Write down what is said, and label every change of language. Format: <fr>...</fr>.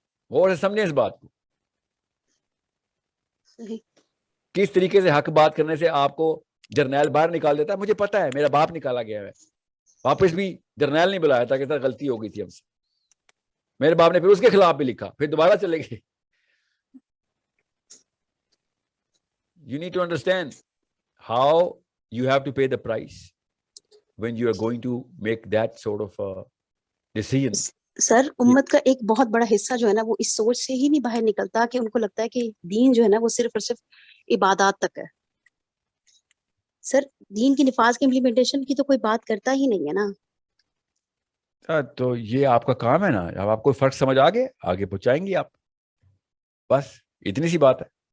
<ur>غور سے سمجھیں اس بات کو, کس طریقے سے حق بات کرنے سے آپ کو جرنیل باہر نکال دیتا ہے. مجھے پتا ہے, میرا باپ نکالا گیا ہے, واپس بھی جرنیل نہیں بلایا تھا کہ سر غلطی ہو گئی تھی ہم سے. میرے باپ نے پھر اس کے خلاف بھی لکھا, پھر دوبارہ چلے گئے.</ur> <en>You need to understand how you have to pay the price when you are going to make that sort of a decision.</en> <ur>سر امت کا ایک بہت بڑا حصہ جو ہے نا وہ اس سوچ سے ہی نہیں باہر نکلتا کہ ان کو لگتا ہے کہ دین جو ہے نا وہ صرف اور صرف عبادات تک ہے. سر دین کی نفاذ کی امپلیمنٹیشن کی تو کوئی بات کرتا ہی نہیں ہے نا. تو یہ آپ کا کام ہے نا, اب آپ کو فرق سمجھ آگے پہنچائیں گی آپ, بس اتنی سی بات ہے.</ur>